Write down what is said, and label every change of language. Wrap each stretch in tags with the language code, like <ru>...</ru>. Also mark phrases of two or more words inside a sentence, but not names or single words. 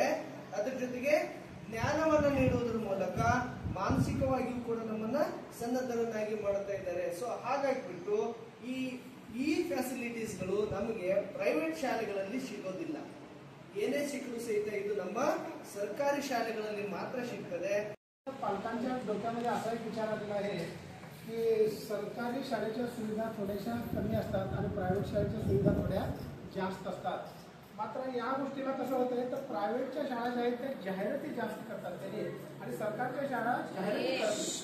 <kn>ಅದ್ರ ಜೊತೆಗೆ ಜ್ಞಾನವನ್ನು ನೀಡುವುದರ ಮೂಲಕ ಮಾನಸಿಕವಾಗಿಯೂ ಕೂಡ ನಮ್ಮನ್ನ ಸನ್ನದ್ಧರನ್ನಾಗಿ ಮಾಡ್ತಾ ಇದ್ದಾರೆ. ಸೊ ಹಾಗಾಗಿಬಿಟ್ಟು ಈ ಫೆಸಿಲಿಟೀಸ್ಗಳು ನಮಗೆ ಪ್ರೈವೇಟ್ ಶಾಲೆಗಳಲ್ಲಿ ಸಿಗೋದಿಲ್ಲ. ಏನೇ ಸಿಕ್ಕರೂ ಸಹಿತ ಇದು ನಮ್ಮ ಸರ್ಕಾರಿ ಶಾಲೆಗಳಲ್ಲಿ ಮಾತ್ರ ಸಿಗ್ತದೆ.</kn> <mr>पालकांच्या डोक्यामध्ये असा एक विचार आलेला आहे की सरकारी शाळेच्या सुविधा थोड्याशा कमी असतात आणि प्रायव्हेट शाळेच्या सुविधा थोड्या जास्त असतात. मात्र या गोष्टीला कसं होतंय तर प्रायव्हेटच्या शाळा ज्या आहेत त्या जाहिराती जास्त करतात त्यांनी आणि सरकारच्या शाळा जाहिराती करत नाही.</mr>